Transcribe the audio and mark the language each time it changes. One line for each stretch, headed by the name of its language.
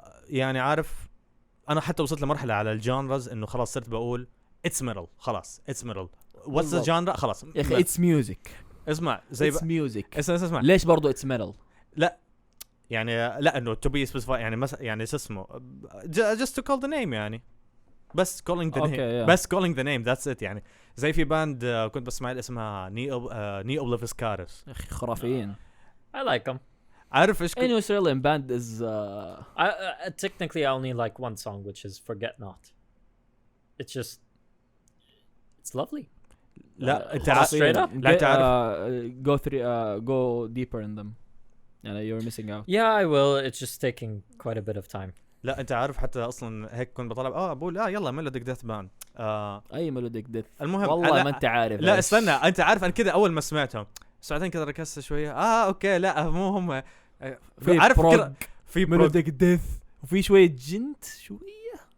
Arabic: يعني عارف أنا حتى وصلت لمرحلة على الجانرز إنه خلاص صرت بقول
English: it's metal
Arabic: خلاص it's metal.
English: What's the genre
Arabic: خلاص. يا أخي
English: it's music.
Arabic: اسمع زي
English: it's music.
Arabic: اسمع. ليش برضو
English: it's metal؟
Arabic: لا يعني لا إنه
English: to be specified
Arabic: يعني يعني اسمه
English: just to call the name
Arabic: يعني. بس
English: calling the name.
Arabic: بس
English: calling the name that's it
Arabic: يعني. زي في باند كنت بسمع اسمها نيو اوبليفسكارس. اخي خرافيين.
English: I like them.
Arabic: عارف ايش
English: any Australian band is technically I only like one song which is Forget Not. It's just it's lovely.
Arabic: لا انت
English: straight up.
Arabic: لا تعرف
English: go deeper in them.
Arabic: يعني
English: you're missing out. Yeah I will. It's just taking quite a bit of time.
Arabic: لا انت عارف حتى اصلا هيك كنت بطلب بقول يلا ميلوديك ديث باند. اي ميلوديك ديث. المهم والله ما انت عارف. لا استنى انت عارف انا كده اول ما سمعتهم ساعتين كده ركزت شويه اوكي لا مو هم في عارف بروج. في ميلوديك ديث وفي شويه جنت شويه